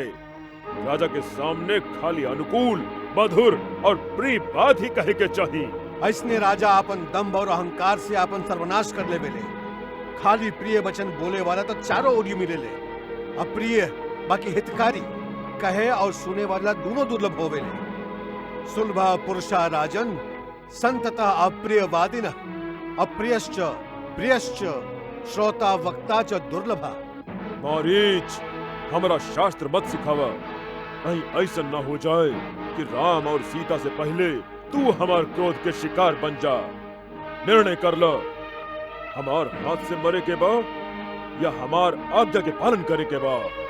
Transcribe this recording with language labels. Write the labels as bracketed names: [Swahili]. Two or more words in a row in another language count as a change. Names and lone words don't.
[Bhojpuri] राजा के सामने खाली अनुकूल, मधुर और प्रिय बात ही कहे के चाहिए। ऐसने राजा अपन दम्भ और अहंकार से अपन सर्वनाश कर ले बेले। खाली प्रिय वचन बोले वाला तो चारों ओर मिलेले। अप्रिय बाकी हितकारी कहे और सुने वाला दोनों दुर्लभ होवेले। [Sanskrit] सुलभा पुरुषा राजन संततः अप्रियवादिन, अप्रियश्च प्रियश्च श्रोता वक्ता च दुर्लभा। [Bhojpuri] मारीच, हमारा शास्त्र मत सिखावा, कहीं ऐसा न हो जाए कि राम और सीता से पहले तू हमार क्रोध के शिकार बन जा। निर्णय कर लो, हमार हाथ से मरे के बा या हमार आज्ञा के पालन करे के बा।